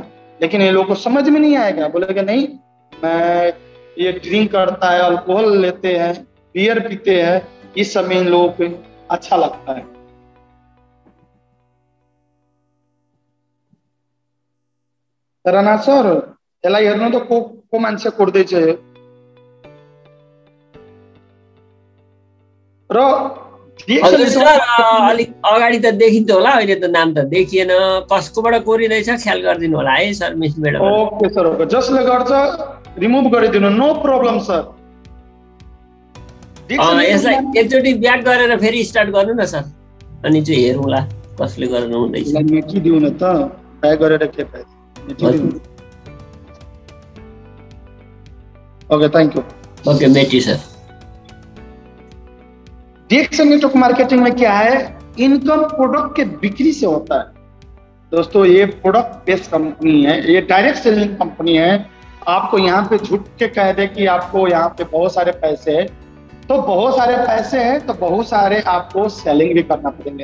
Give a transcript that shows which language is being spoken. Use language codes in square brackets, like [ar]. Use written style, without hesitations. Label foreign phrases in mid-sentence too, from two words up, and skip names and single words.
[hi] लेकिन ये लोगों को समझ में नहीं आएगा, बोलेगा नहीं मैं ये ड्रिंक करता है, अल्कोहल लेते हैं, बियर पीते हैं, इस समय इन लोगों को अच्छा लगता है। [ne] राणा सर यसलाई हेर्नु त को मान्छे कुट्दैछ यो र हजुर सर अलिक अगाडि त देखिन्थ्यो होला, अहिले त नाम त देखिएन, कसकोबाट कोरिँदैछ ख्याल गरिदिनु होला है सर मिसबाट। ओके सर, ओके, जसले गर्छ रिमुभ गरिदिनु, [en] no problem [ne] सर। यसलाई एकचोटि ब्याक गरेर फेरि स्टार्ट गर्नु न सर, अनि चाहिँ हेरौँला कसले गर्नु हुँदैछ। मेटिदिउ न त, ब्याक गरेर के फाइदा। [en] okay, thank you. [ne] ओके मेटी सर। [hi] डीएक्सन [en] network marketing [hi] में क्या है, इनकम प्रोडक्ट के बिक्री से होता है दोस्तों। ये [en] product based company [hi] है, ये [en] direct selling company [hi] है। आपको यहाँ पे झूठ के कह दे कि आपको यहाँ पे बहुत सारे पैसे है, तो बहुत सारे पैसे हैं तो बहुत सारे आपको सेलिंग भी करना पड़ेंगे।